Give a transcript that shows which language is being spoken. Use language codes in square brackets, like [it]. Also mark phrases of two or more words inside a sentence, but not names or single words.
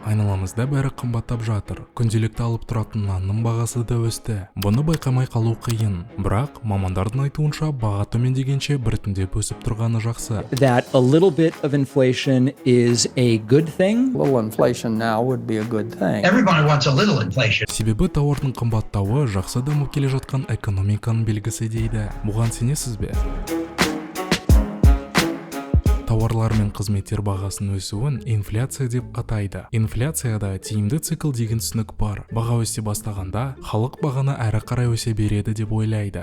[kk] айналамызда бәрі қымбаттап жатыр. Күнделікті алып тұратын нанның бағасы да өсті. Бұны байқамай қалу қиын. Бірақ мамандардың айтуынша баға төмендегенше біртіндеп өсіп тұрғаны жақсы. [en] That a little bit of inflation is a good thing. A little inflation now would be a good thing. Everybody wants a little inflation. [kk] Себебі тауардың қымбаттауы жақсы дамып келе жатқан экономиканың белгісі дейді. Бұған сенесіз бе? Тауарлар мен қызметтер бағасының өсуін инфляция деп атайды. Инфляцияда тиімді цикл деген түсінік бар. Баға өсе бастағанда, халық бағаны әрі қарай өсе береді деп ойлайды.